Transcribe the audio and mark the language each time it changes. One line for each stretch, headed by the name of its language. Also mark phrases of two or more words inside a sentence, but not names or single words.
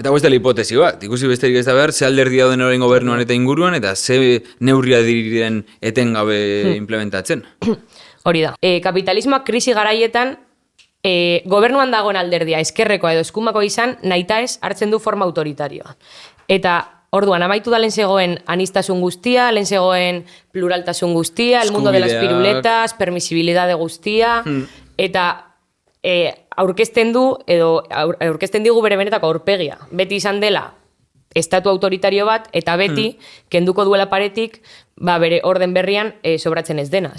Basque: Eta dela hipotesi bat, ikusi besterik ez da behar, ze alderdi dauden orain gobernuan eta inguruan, eta ze neurria diren etengabe implementatzen. Hori da. Kapitalismoak krisi garaietan gobernuan dagoen alderdia eskerrekoa edo eskumako izan nahitaez hartzen du forma autoritarioa. Eta orduan amaitu da lehen zegoen anistasun guztia, lehen zegoen pluraltasun guztia,
Spanish: el mundo de las piruletas,
Basque: permisibilidade guztia, eta aurkezten digu bere benetako aurpegia. Beti izan dela estatu autoritario bat, eta beti, kenduko duela paretik, bere orden berrian sobratzen ez dena.